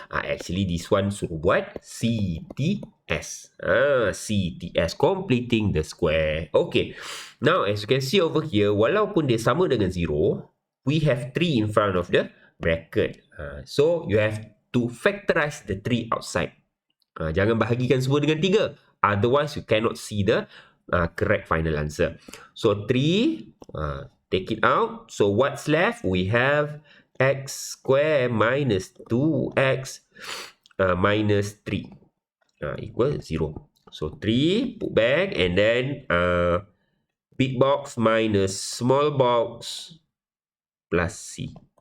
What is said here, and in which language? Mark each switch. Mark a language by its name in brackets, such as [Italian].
[English] Actually, this one [Malay] suruh buat [English] CTS. CTS, completing the square. Okay. Now, as you can see over here, [Malay] walaupun dia sama dengan 0, [English] we have 3 in front of the bracket. So, you have to factorize the 3 outside. [Malay] Jangan bahagikan semua dengan 3. [English] Otherwise, you cannot see the correct final answer. So 3, take it out. So what's left? We have x squared minus 2x minus 3 equals 0. So 3, put back, and then big box minus small box plus C.